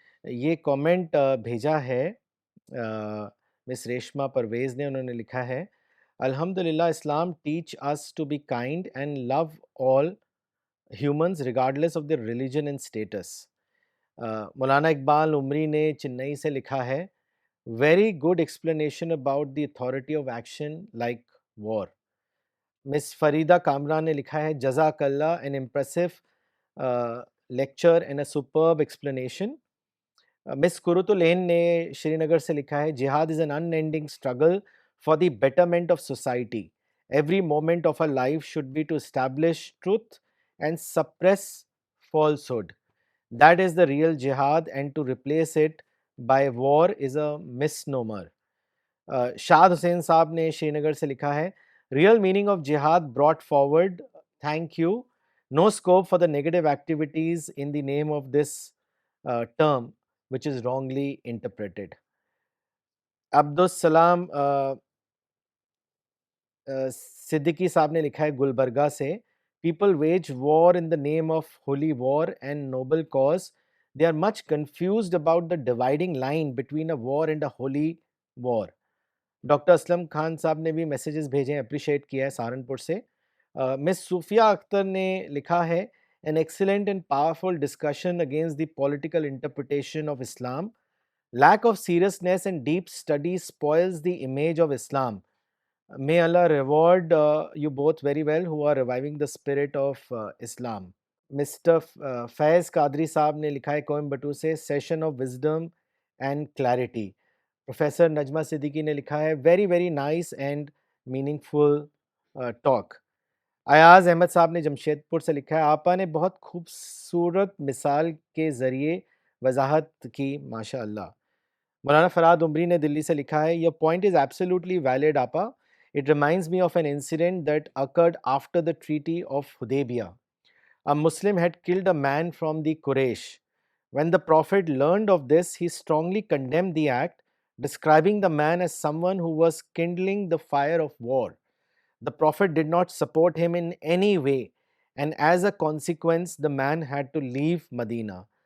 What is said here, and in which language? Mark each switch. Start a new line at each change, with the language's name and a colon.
Urdu: یہ کامنٹ بھیجا ہے مس ریشما پرویز نے، انہوں نے لکھا ہے الحمدللہ اسلام
English: teach us to be kind and love all humans regardless of their religion and status. Maulana Iqbal Umri
Urdu: نے چنئی سے لکھا ہے
English: Very good explanation about the authority of action like war. Miss Farida Kamra
Urdu: نے لکھا ہے جزاک اللہ
English: An impressive lecture and a superb explanation. Miss کرتلین
Urdu: نے شری نگر سے لکھا ہے
English: جہاد is an unending struggle for the betterment of society. Every moment of our life should be to establish truth and suppress falsehood. That is the real jihad, and to replace it by war is a misnomer.
Urdu: شاد حسین صاحب نے شری نگر سے لکھا ہے
English: Real meaning of جہاد brought forward. Thank you. No scope for the negative activities in the name of this term which is wrongly interpreted. Abdussalam Siddiqui Sahab
Urdu: نے لکھا ہے گلبرگہ سے
English: People wage war in the name of holy war and noble cause. They are much confused about the dividing line between a war and a holy war.
Urdu: Doctor Aslam Khan صاحب نے بھی messages بھیجے ہیں، اپریشیٹ کیا ہے سہارنپور سے.
English: Miss Sofia Akhtar
Urdu: نے لکھا ہے
English: an excellent and powerful discussion against the political interpretation of Islam. Lack of seriousness and deep study spoils the image of Islam. May Allah reward you both very well who are reviving the spirit of Islam.
Urdu: Mister فیض قادری صاحب نے لکھا ہے کوئمبٹور سے
English: Session of wisdom and clarity. Professor Najma Siddiqui
Urdu: نے لکھا ہے
English: Very very nice and meaningful talk.
Urdu: Ayaz Ahmad صاحب نے جمشید پور سے لکھا ہے آپا نے بہت خوبصورت مثال کے ذریعے وضاحت کی ماشاء اللہ. مولانا فراد عمری نے دلی سے لکھا ہے
English: your point is absolutely valid
Urdu: آپا.
English: It reminds me of an incident that occurred after the treaty of Hudaybiyah. A Muslim had killed a man from the Quraysh. When the Prophet learned of this, he strongly condemned the act, describing the man as someone who was kindling the fire of war. The Prophet did not support him in any way, and as a consequence, the man had to leave Medina.